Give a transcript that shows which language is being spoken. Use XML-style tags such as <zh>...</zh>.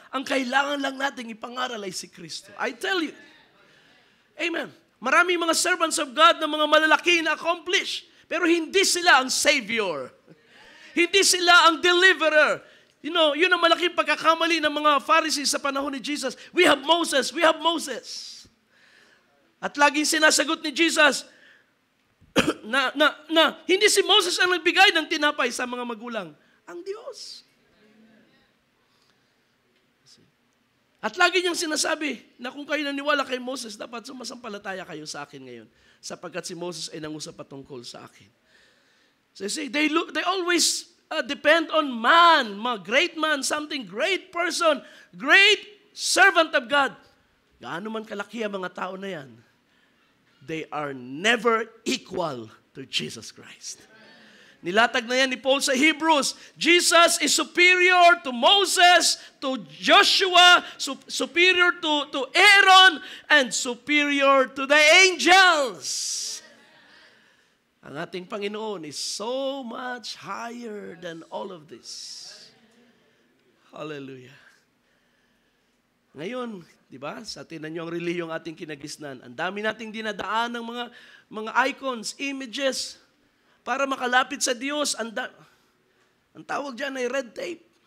<tl>Ang kailangan lang natin ipangaral ay si Kristo.</tl> <en>I tell you.</en> <tl>Amen. Maraming mga</tl> <en>servants of God</en> <tl>na mga malalaki na accomplished, pero hindi sila ang Savior. Hindi sila ang deliverer.</tl> <en>You know,</en> <tl>yun ang malaking pagkakamali ng mga Pharisees sa panahon ni Jesus.</tl> <en>We have Moses, we have Moses.</en> <tl>At laging sinasagot ni Jesus, na hindi si Moses ang nagbigay ng tinapay sa mga magulang. Ang Diyos. At lagi niyang sinasabi na kung kayo naniwala kay Moses, dapat sumasampalataya kayo sa akin ngayon. Sapagkat si Moses ay nangusap patungkol sa akin.</tl> <en>So you see, they always depend on man, great man, something great person, great servant of God.</en> <tl>Gaano man kalaki ang mga tao na yan,</tl> <en>they are never equal to Jesus Christ.</en> <tl>Nilatag na yan ni Paul sa Hebrews.</tl> <en>Jesus is superior to Moses, to Joshua, superior to Aaron, and superior to the angels.</en> <tl>Ang ating Panginoon</tl> <en>is so much higher than all of this.</en> <tl>Hallelujah. Ngayon, di ba? Sa tinan nyo ang reliyong ating kinagisnan. Ang dami nating dinadaan ng mga icons, images, para makalapit sa Diyos. Ang tawag dyan ay red tape.</tl>